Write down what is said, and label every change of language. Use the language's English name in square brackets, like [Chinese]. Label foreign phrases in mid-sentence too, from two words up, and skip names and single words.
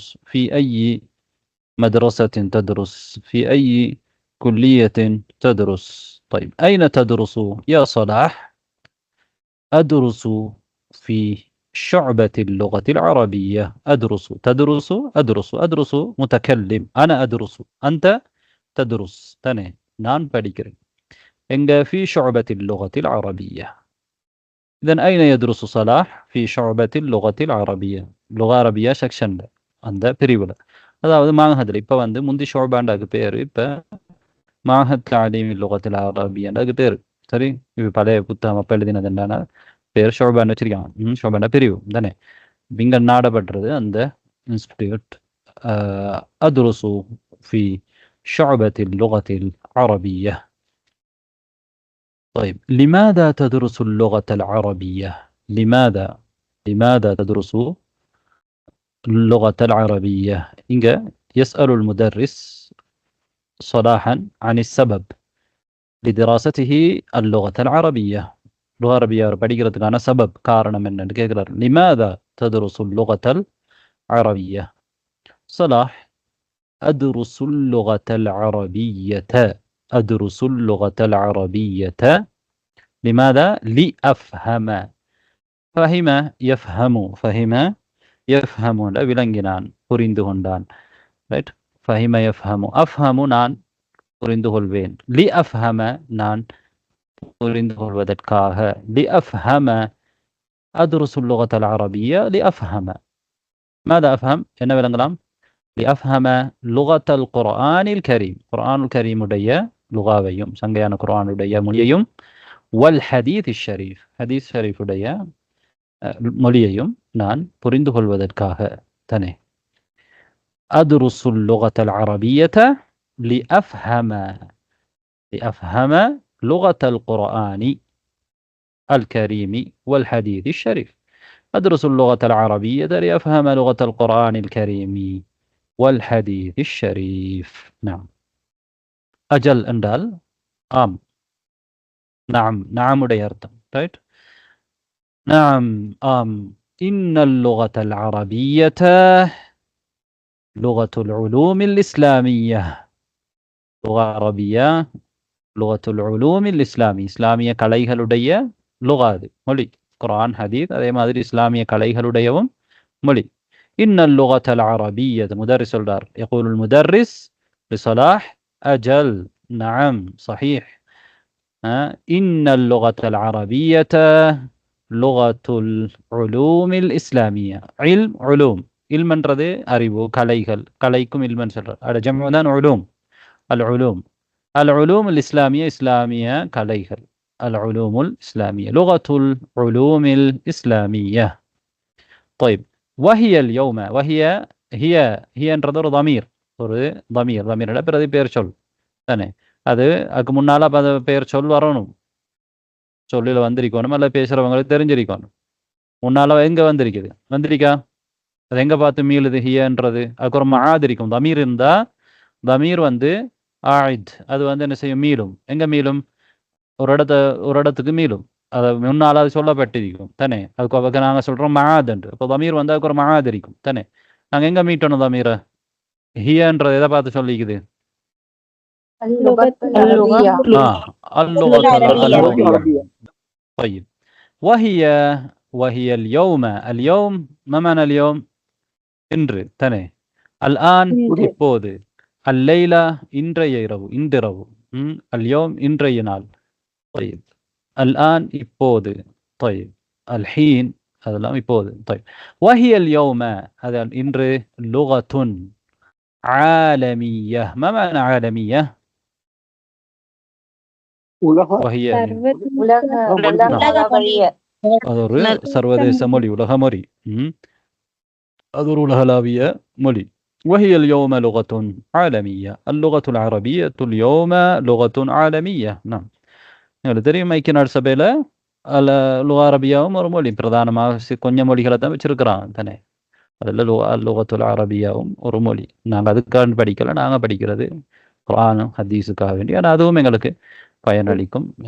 [Arabic] في أي مدرسة تدرس؟ في أي كلية تدرس؟ طيب أين تدرس يا صلاح؟ أدرس في شعبة اللغة العربية. أدرس، تدرس، أدرس، أدرس متكلم، أنا أدرس، أنت تدرس، تاني نان படிக்கிறேன். எங்க في شعبة اللغة العربية. إذن أين يدرس صلاح؟ في شعبة اللغة العربية. لغة عربية [Tamil] செக்ஷன்ல அந்த பிரிவுல. அதாவது மாஹத்ல இப்ப வந்து முந்தி ஷோபாண்டாக்கு பேரு, இப்ப மாஹத் தாலீம் [Arabic] اللغة العربية [Tamil] அதுக்கு பேரு. சரி, இது பழைய புத்தகம் அப்ப எழுதினது என்னன்னா பேர் ஷோபான்னு வச்சிருக்காங்க. ஷோபாண்டா பிரிவு தானே. இங்க நாடப்பட்டது அந்த இன்ஸ்டிடியூட். [Arabic] أدرس في شعبة اللغة العربية. طيب لماذا تدرس اللغة العربية؟ لماذا تدرس اللغة العربية؟ إنجا يسأل المدرس صلاحا عن السبب لدراسته اللغة العربية. اللغة العربية [Tamil] படிக்கிறதுக்கான سبب காரணம் என்னன்னு கேட்கிறார். [Arabic] لماذا تدرس اللغة العربية؟ صلاح أدرس اللغة العربية. أدرس اللغة العربية. لماذا؟ لأفهم. فهم يفهم. فهم يفهم [Tamil] விளங்கினான், புரிந்து கொண்டான். ரைட். [Arabic] فهم يفهم. أفهم [Tamil] நான் புரிந்து கொள்வேன். لأفهم நான் புரிந்து கொள்வதற்காக. [Arabic] لأفهم أدرس اللغة العربية لأفهم. ماذا أفهم؟ [Tamil] என்ன விளங்கலாம்? [Arabic] لأفهم لغة القرآن الكريم. قرآن الكريم [Tamil] உடைய லுகாவையும் சங்கையான குர்ஆன் உடைய மொழியையும் [Arabic] والحديث الشريف حديث شريف [Tamil] உடைய மொழியையும் நான் புரிந்து கொள்வதற்காக தானே. [Arabic] أدرس اللغة العربية لأفهم لغة القرآن الكريم والحديث الشريف. أدرس اللغة العربية لأفهم لغة القرآن الكريم والحديث الشريف. نعم. أجل [Tamil] என்றால் ஆம். [Arabic] نعم نعم [Tamil] உடைய அர்த்தம். ரைட். [Arabic] نعم آم. إن اللغة العربية لغة العلوم الإسلامية. لغة عربية لغة العلوم الإسلامية. [Tamil] இஸ்லாமிய கலைகளுடைய லுகா, அது மொழி. குர்ஆன் ஹதீஸ் அதே மாதிரி இஸ்லாமிய கலைகளுடையவும் மொழி. [Arabic] إن اللغة العربية مدرس சொல்றார். يقول المدرس لصلاح أجل نعم صحيح. إن اللغة العربية لغة العلوم الإسلامية. علم علوم. [Tamil] இல்மன்றது அறிவு, கலைகள். கலைக்கும் இல்மன் சொல்றார். அட ஜம்உ தான் உலூம். [Arabic] العلوم. العلوم الإسلامية إسلامية கலைகள். العلوم الإسلامية لغة العلوم الإسلامية. طيب وهي اليوم. وهي هي [Tamil] என்றது ஒரு [Arabic] ضمير. [Tamil] ஒரு ضمير. ضمير பிறகு பெயர் சொல் தானே. அது அதுக்கு முன்னால பெயர் சொல் வரணும். சொல்லில வந்திருக்கணும், அல்ல பேசுறவங்களுக்கு தெரிஞ்சிருக்கணும். முன்னால எங்க வந்திருக்குது? வந்திருக்கா? அது எங்க பார்த்து மீளுது? ஹியன்றது அதுக்கு ஒரு மஆத் இருக்கும். தமீர் இருந்தா தமீர் வந்து ஆயித், அது வந்து என்ன செய்யும்? மீளும். எங்க மீளும்? ஒரு இடத்துக்கு மீளும். அது முன்னால அது சொல்லப்பட்டிருக்கும் தானே. அதுக்கு நாங்க சொல்றோம் மஆத் என்று. இப்போ தமீர் வந்து அதுக்கு ஒரு மஆத் இருக்கும் தானே. நாங்க எங்க மீட்டணும் தமீரை? ஹியன்றது எதை பார்த்து சொல்லிக்குது? [Arabic] اللغة العربية. اللغة العربية. طيب وهي اليوم. اليوم ما معنى اليوم؟ [Tamil] இன்று தானே. الآن இப்போது. الليلة இன்றைய இரவு, இன்றிரவு. اليوم இன்றைய நாள். [Arabic] طيب الآن இப்போது. طيب الحين [Tamil] அதெல்லாம் இப்போது. [Arabic] طيب وهي اليوم هذا இன்று لغة عالمية. ما معنى عالمية؟ وهي [Tamil] அது ஒரு சர்வதேச மொழி, உலக மொழி. அது ஒரு உலகளாவிய மொழி. [Arabic] وهي اليوم لغة عالمية. اللغة العربية اليوم لغة عالمية. نعم. [Tamil] உங்களுக்கு தெரியும் ஐக்கிய நாடு சபையில லுகா அரபியாவும் ஒரு மொழி, பிரதானமாக கொஞ்சம் மொழிகளை தான் வச்சிருக்கிறான் தானே. அதில் லுகத்துல் அரபியாவும் ஒரு மொழி. நாங்கள் அதுக்காக படிக்கல, நாங்கள் படிக்கிறது குர்ஆனும் ஹதீஸுக்காக வேண்டி. ஆனால் அதுவும் எங்களுக்கு பயனளிக்கும்.